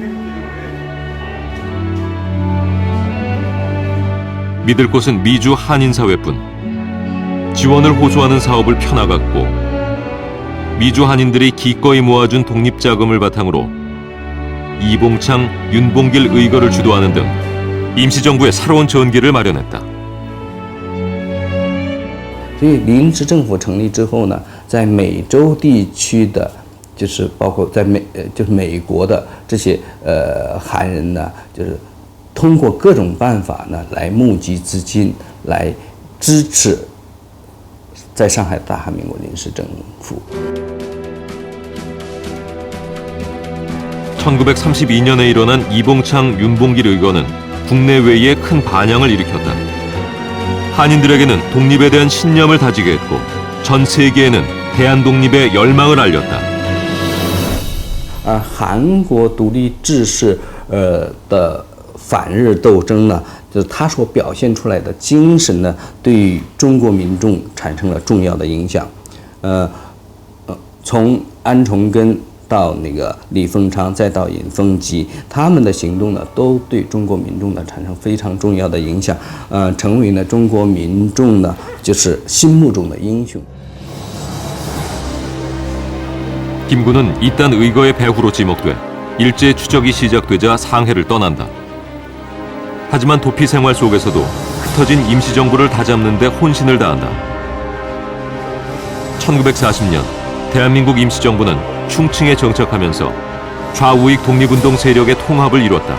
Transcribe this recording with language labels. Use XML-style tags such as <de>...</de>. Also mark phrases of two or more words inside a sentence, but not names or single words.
<ko>믿을 곳은 미주 한인사회뿐. 지원을 호소하는 사업을 펴나갔고 미주 한인들이 기꺼이 모아준 독립자금을 바탕으로 이봉창, 윤봉길 의거를 주도하는 등 임시정부의 새로운 전기를 마련했다.</ko> <zh>所以临时政府成立之后呢，在美洲地区的，就是包括在美国的这些韩人呢，就是通过各种办法呢来募集资金，来支持在上海大韩民国临时政府。</zh> <ko>1932년에 일어난 이봉창, 윤봉길 의거는 국내외에 큰 반향을 일으켰다. 한인들에게는 독립에 대한 신념을 다지게 했고 전 세계에는 대한독립의 열망을 알렸다.</ko> <zh>韩国独立志士的反日斗争呢，就是他所表现出来的精神呢，对于中国民众产生了重要的影响。从安重根到那个李凤昌，再到尹奉吉，他们的行动呢，都对中国民众呢产生非常重要的影响，成为呢中国民众呢就是心目中的英雄。</zh> <ko>김구는 이딴 의거의 배후로 지목돼 일제 추적이 시작되자 상해를 떠난다. 하지만 도피 생활 속에서도 흩어진 임시정부를 다잡는 데 혼신을 다한다. 1940년 대한민국 임시정부는 충칭에 정착하면서 좌우익 독립운동 세력의 통합을 이뤘다.</ko>